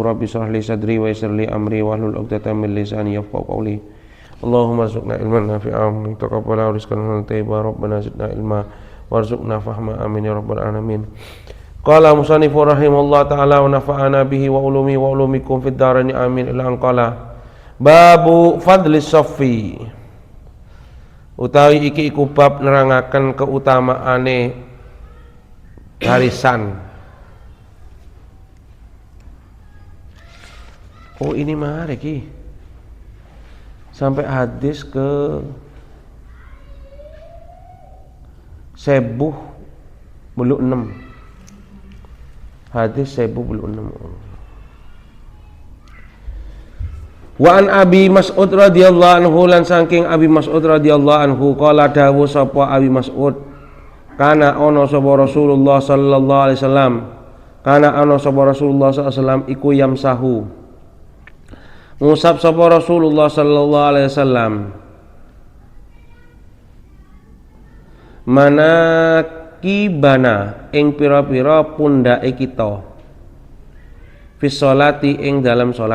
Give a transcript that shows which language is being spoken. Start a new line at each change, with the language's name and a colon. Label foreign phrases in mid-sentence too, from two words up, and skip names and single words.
Arabic: رب اشرح لي صدري ويسر لي أمري واحلل عقدة من لساني يفقهوا قولي. اللهم ارزقنا علما نافعا وتقبل رزقا طيبا. ربنا زدنا علما وارزقنا فهما آمين يا رب العالمين. قال المصنف رحمه الله تعالى ونفعنا به وعلومه وعلومكم في الدارين آمين. إلى أن قال باب فضل الصف.
Javanese: Utawi iki iku bab nerangaken keutamaane barisan.
Indonesian: Oh ini menarik iki. Sampai hadis ke 1006. Hadis 1006.
Arabic: وعن أبي مسعود رضي الله عنه
Javanese: lan saking Abi Mas'ud
Arabic: رضي الله عنه قال
Javanese: dawuh sapa Abi Mas'ud kana ana sapa Rasulullah
Arabic: صلى الله عليه وسلم
Javanese: iku yamsahu ngusap sapa Rasulullah
Arabic: صلى الله عليه وسلم
Javanese: manakibana ing pira-pira pundhake kita
Arabic: في الصلاة
Javanese: ing dalam salat.